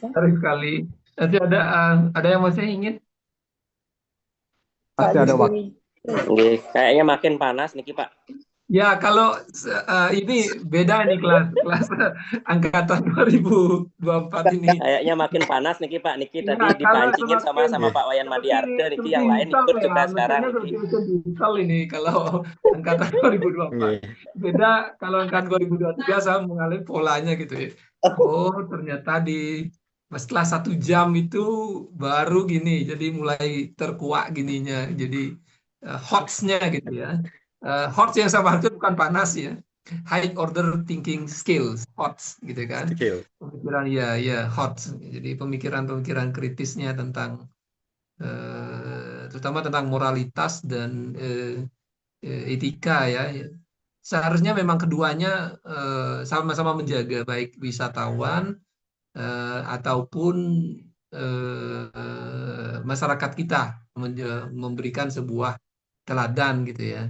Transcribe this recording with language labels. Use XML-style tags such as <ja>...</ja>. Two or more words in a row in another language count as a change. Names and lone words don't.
<id>Menarik sekali. Nanti ada yang masih ingin? Masih ada waktu. Kayaknya makin panas Niki Pak. Ya, kalau ini beda nih kelas angkatan 2024 ini. Kayaknya makin panas Niki Pak. Niki Ya, tadi kalau dipancingin sama Pak Wayan Madiarta, Niki yang lain ikut juga sekarang Niki. Digital ini kalau angkatan 2024. Beda kalau angkatan 2023 saya mengalami polanya gitu ya. Oh, ternyata setelah 1 jam itu baru gini, jadi mulai terkuak gininya, jadi hots-nya gitu ya. Hots yang saya maksud bukan panas ya,</id> <en>high order thinking skills,</en> <id>hots gitu kan. Pemikiran ya hots, jadi pemikiran-pemikiran kritisnya tentang terutama tentang moralitas dan etika ya. Seharusnya memang keduanya sama-sama menjaga baik wisatawan ataupun masyarakat kita memberikan sebuah teladan gitu ya.</id>